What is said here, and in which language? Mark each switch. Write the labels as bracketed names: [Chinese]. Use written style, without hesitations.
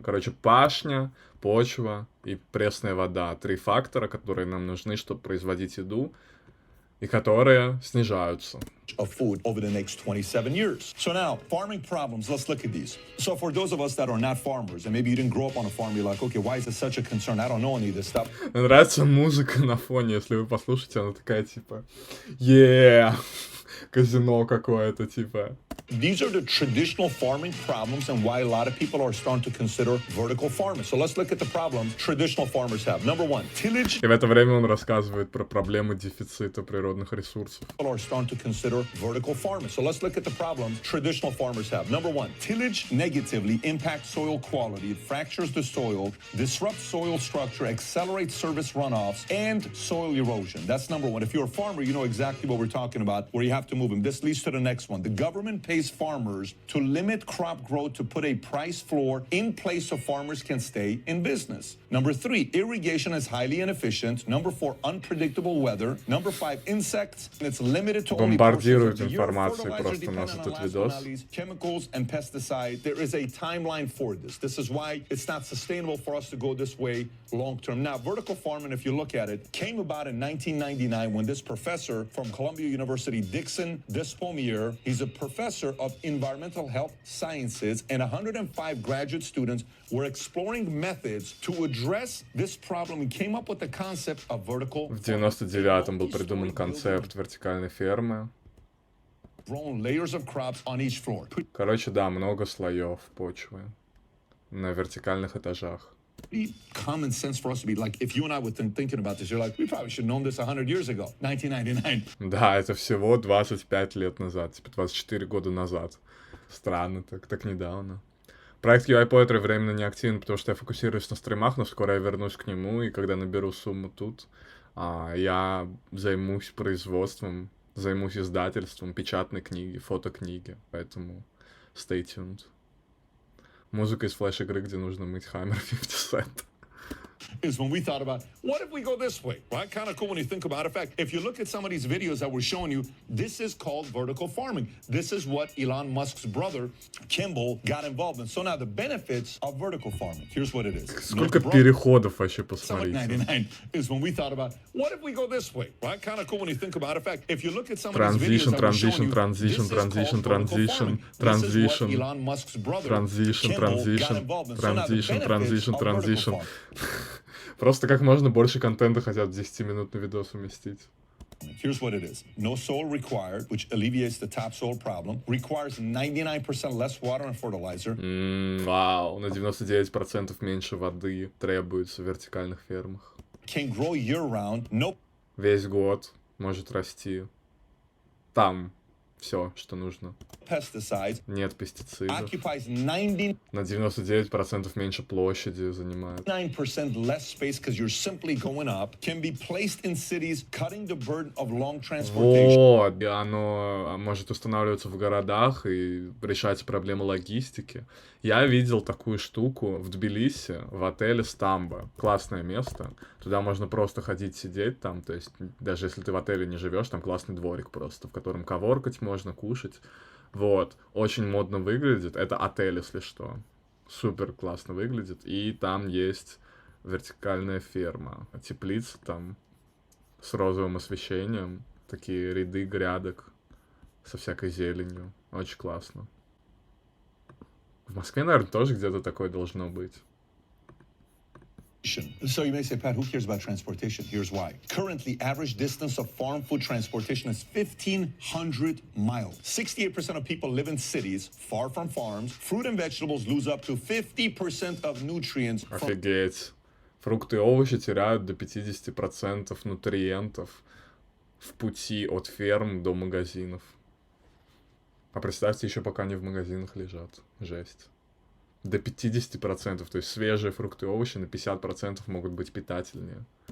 [Russian] Короче, пашня, почва и пресная вода. 3 фактора, которые нам нужны, чтобы производить еду, и которые снижаются. [English] Of food over the next 27 years. So now, farming problems, let's look at these. So for those of us that are not farmers, and maybe you didn't grow up on a farm, you're like, okay, why is this such a concern? I don't know any of this stuff. [Russian] Мне нравится музыка на фоне, если вы послушаете, она такая, типа, yeah, казино какое-то, типа. [English] These are the traditional farming problems and why a lot of people are starting to consider vertical farming. So let's look at the problems traditional farmers have. Number one, tillage. [Russian] И в это время он рассказывает про проблемы дефицита природных ресурсов. [English] People are starting to consider vertical farming. So let's look at the problems traditional farmers have. Number one, tillage negatively impacts soil quality. It fractures the soil, disrupts soil structure, accelerates surface runoffs, and soil erosion. That's number one. If you're a farmer, you know exactly what we're talking about, where you have to move them. This leads to the next one. The government pays farmers to limit crop growth to put a price floor in place so farmers can stay in business. Number three, irrigation is highly inefficient. Number four, unpredictable weather. Number five, insects. It's limited to only [Russian] Бомбардируют информацией просто нас этот видос. [English] Chemicals and pesticides. There is a timeline for this. This is why it's not sustainable for us to go this way long term. Now, vertical farming, if you look at it, came about in 1999 when this professor from Columbia University, Dixon Despomier, he's a professor of environmental health sciences, and 105 graduate students were exploring methods to address this problem and came up with the concept of vertical. [Russian] В 99-м был придуман концепт вертикальной фермы. [English] Grown layers of crops on each floor. [Russian] Короче, да, много слоев почвы на вертикальных этажах. [English] Common sense for us to be like, if you and I were thinking about this, you're like, we probably should have known this 100 years ago, 1999. [Russian] Да, это всего 25 лет назад, типа 24 года назад. Странно, так недавно. Проект UI Poetry временно не активен, потому что я фокусируюсь на стримах, но скоро я вернусь к нему, и когда наберу сумму тут, я займусь производством, займусь издательством печатной книги, фотокниги, поэтому [English] stay tuned. [Russian] Музыка из флеш-игры, где нужно мыть Hammer 50 Cent. [English] Is when we thought about, what if we go this way? Right? Kind of cool when you think about it. In fact, if you look at some of these videos that we're showing you, this is called vertical farming. This is what Elon Musk's brother, Kimball, got involved in. So now the benefits of vertical farming. Here's what it is. [Russian] Сколько переходов вообще, посмотрите. [English] 99 is when we thought about, what if we go this way? Right? Kind of cool when you think about it. In fact, if you look at some of these videos that we're showing you, this is called vertical farming. This is what Elon Musk's brother, Kimball, got involved in. So now the benefits of vertical farming. [Russian] Просто как можно больше контента хотят в 10-минутный видос уместить. [English] Here's what it is. No soil required, which alleviates the topsoil problem. Requires 99% less water and fertilizer. [Russian] Вау, на 99% меньше воды требуется в вертикальных фермах. [English] Can grow year-round. No. [Russian] Весь год может расти. Там все, что нужно. [English] Pesticides. [Russian] Нет пестицидов. [English] Occupies 90. [Russian] На 99% меньше площади занимает. [English] 9% less space because you're simply going up. Can be placed in cities, cutting the burden of long transportation. [Russian] Вот, и оно может устанавливаться в городах и решать проблемы логистики. Я видел такую штуку в Тбилиси, в отеле Стамба. Классное место. Туда можно просто ходить, сидеть там. То есть, даже если ты в отеле не живешь, там классный дворик просто, в котором коворкать можно, кушать. Вот. Очень модно выглядит. Это отель, если что. Супер классно выглядит. И там есть вертикальная ферма. Теплица там с розовым освещением. Такие ряды грядок со всякой зеленью. Очень классно. В Москве, наверное, тоже где-то такое должно быть. [English] So you may say, Pat, who cares about transportation? Here's why. Currently, average distance of farm food transportation is 1,500 miles. 68% of people live in cities, far from farms. Fruit and vegetables lose up to 50% of nutrients. [Russian] Офигеть. Фрукты и овощи теряют до 50% нутриентов в пути от ферм до магазинов. А представьте, еще пока они в магазинах лежат. Жесть. До 50%, то есть свежие фрукты и овощи на 50% могут быть питательнее.